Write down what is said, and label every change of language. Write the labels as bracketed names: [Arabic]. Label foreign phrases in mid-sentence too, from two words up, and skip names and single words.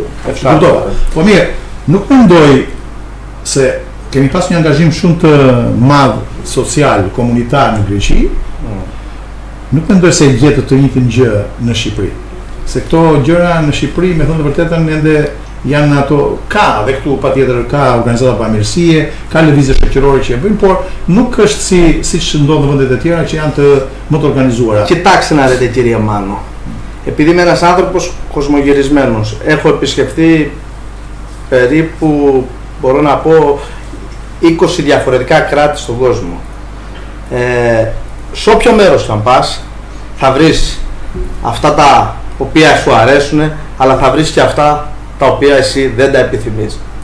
[Albanian] Po mirë, nuk mendoj se kemi pas një angazhim shumë të madh social, komunitar në Greqi, nuk mendoj se gjetët të njëjtën gjë në Shqipëri. Se këto gjëra në Shqipëri, me thënë të vërtetën, ende janë ato, ka dhe këtu patjetër ka organizata bamirësie, ka lëvizje shoqërore që e bëjnë, por nuk është siç ndodh në vendet e tjera që janë të më të organizuara. [Greek] Κοιτάξτε να δείτε κύριε Μάνο, επειδή είμαι ένας άνθρωπος κοσμογυρισμένος, έχω επισκεφτεί περίπου, μπορώ να πω, 20 διαφορετικά κράτη στον κόσμο. Σε όποιο μέρος θα πας, θα βρεις αυτά τα οποία σου αρέσουν, αλλά θα βρεις και αυτά τα οποία εσύ δεν τα επιθυμείς.